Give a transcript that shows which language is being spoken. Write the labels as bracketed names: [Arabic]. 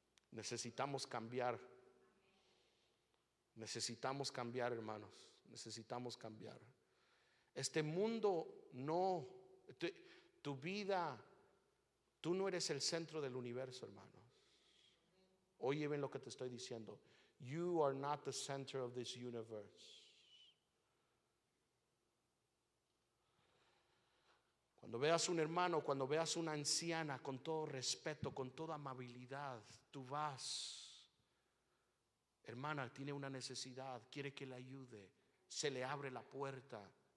[Spanish] Necesitamos cambiar. Necesitamos cambiar, hermanos. Necesitamos cambiar. Este mundo no, tu vida, tú no eres el centro del universo, hermanos. Oye bien lo que te estoy diciendo. [English] You are not the center of this universe. [Spanish] Cuando veas un hermano, cuando veas una anciana, con todo respeto, con toda amabilidad, tú vas: hermana, tiene una necesidad, quiere que le ayude, se le abre la puerta.